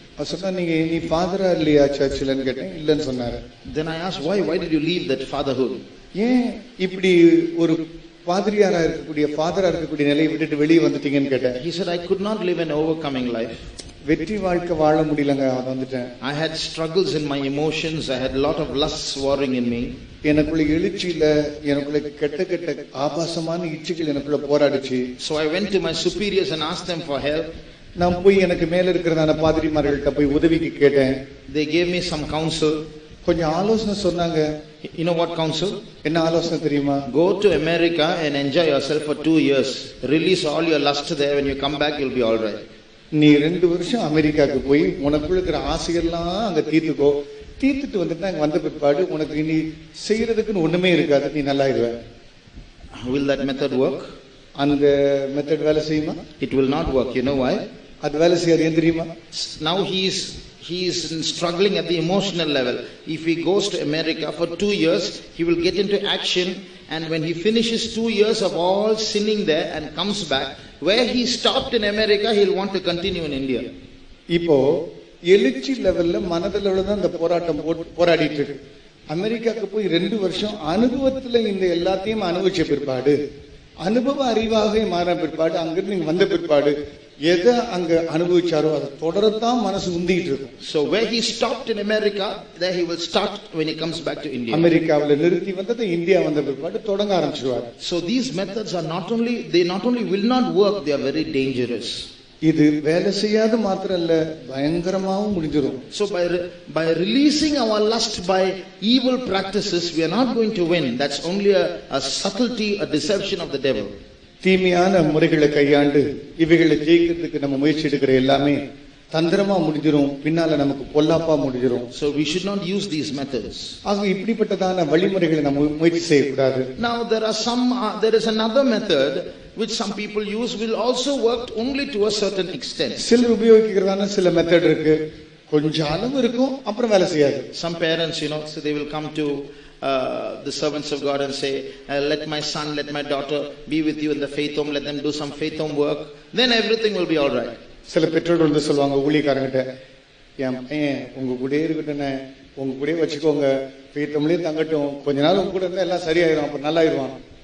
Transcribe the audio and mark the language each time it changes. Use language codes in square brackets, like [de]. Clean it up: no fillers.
[ta] சொன்னா நீ ஃபாதரா இல்லையா சர்ச்சில்னு கேட்டேன். இல்லன்னு சொன்னாரு. [en] Then I asked, why did you leave that fatherhood? [ta] ஏன் இப்படி ஒரு பாதிரியாரா இருக்கக்கூடிய ஃபாதரா இருக்கக்கூடிய நிலையை விட்டுட்டு வெளியே வந்துட்டீங்கன்னு கேட்டேன். [en] He said, I could not live an overcoming life. [ta] வெற்றி வாழ்க்கை வாழ முடியலங்க, அது வந்துட்டேன். [en] I had struggles in my emotions. I had a lot of lusts warring in me. [ta] எனக்குள்ள எழுச்சியில எனக்குள்ள கெட்ட கெட்ட ஆபாசமான இச்சைகள் எனக்குள்ள போராடிச்சு. [en] So I went to my superiors and asked them for help. [ta] நான் போய் எனக்கு மேல இருக்கிறதான பாதிரிமார்கள்ட்ட போய் உதவிக்கு கேட்டேன். [en] They gave me some counsel. [ta] கொஞ்சம் ஆலோசனை சொன்னாங்க. [en] You know what counsel? [ta] என்ன ஆலோசனை தெரியுமா? [en] Go to America and enjoy yourself for 2 years. Release all your lust there. When you come back, you'll be all right. [ta] நீ 2 வருஷம் அமெரிக்காவுக்கு போய் உனக்குள்ள இருக்கிற ஆசையெல்லாம் அங்க தீர்த்துக்கோ. தீர்த்துட்டு வந்துட்டு அங்க வந்த பிற்பாடு உனக்கு இனி செய்யறதுக்குன்னு ஒண்ணுமே இருக்காது, நீ நல்லா இருவ. [en] Will that method work? [ta] அந்த மெத்தட் வேலை செய்யுமா? [en] It will not work. You know why? [ta] அது வேலை செய்யாது, ஏன் தெரியுமா? [en] Now he is struggling at the emotional level. If he goes to America for 2 years, he will get into action, and when he finishes 2 years of all sinning there and comes back, where he stopped in America, he'll want to continue in India. [ta] இப்போ எழுச்சி லெவல்ல மனதளவுல தான் இந்த போராட்டம் போராடிட்டு இருக்கு. அமெரிக்காவுக்கு போய் 2 வருஷம் அனுபவத்துல இந்த எல்லாத்தையும் அனுபவிச்ச பிற்பாடு, அனுபவ அறிவாக மாற பிற்பாடு, அங்கிருந்து நீங்க வந்த பிற்பாடு எதை அங்க அனுபவிச்சாரோ அதை தொடரத்தான் மனசு உந்திட்டு இருக்கும். [en] So where he stopped in America, there he will start when he comes back to India. [ta] அமெரிக்காவுல நிறுத்தி வந்ததை இந்தியா வந்த பிற்பாடு தொடங்க ஆரம்பிச்சிடுவார். [en] So these methods are not only will not work, they are very dangerous. [ta] இது வேலை செய்யாது மாத்திரம் இல்ல, பயங்கரமாவும் முடிஞ்சிடும். [en] So by releasing our lust by evil practices, we are not going to win. That's only a subtlety, a deception of the devil. [ta] தீமையான முறைகளை கையாண்டு இவைகளை ஜெயிக்கிறதுக்கு நம்ம முயற்சி எடுக்கிற எல்லாமே தந்திரமா முடிஞ்சிரும், பின்னால நமக்கு பொல்லாப்பா முடிஞ்சிரும். [en] So we should not use these methods. [ta] ஆக இப்படிப்பட்டதான வழிமுறைகளை நம்ம முயற்சி செய்யக்கூடாது. [en] Now there is another method which some people use, will also work only to a certain extent. [ta] சிலர் உபயோகிக்கிறதான சில மெத்தட் இருக்கு, கொஞ்சம் அளவு இருக்கும், அப்புறம் வேலை செய்யாது. [en] Some parents, so they will come to the servants of God and say, let my son, let my daughter be with you in the faith home, let them do some faith home work, then everything will be all right. [ta] சில பெற்றோர்கள் வந்து சொல்லுவாங்க ஊழியக்காரங்கிட்ட, என் பையன் உங்க கூட இருக்கட்டும்னே, உங்க கூட வச்சுக்கோங்க, faith homeலயே தங்கட்டும், கொஞ்ச நாள் உங்க கூட இருந்தா எல்லாம் சரியாயிரும், அப்ப நல்லா ஆயிடுவான்.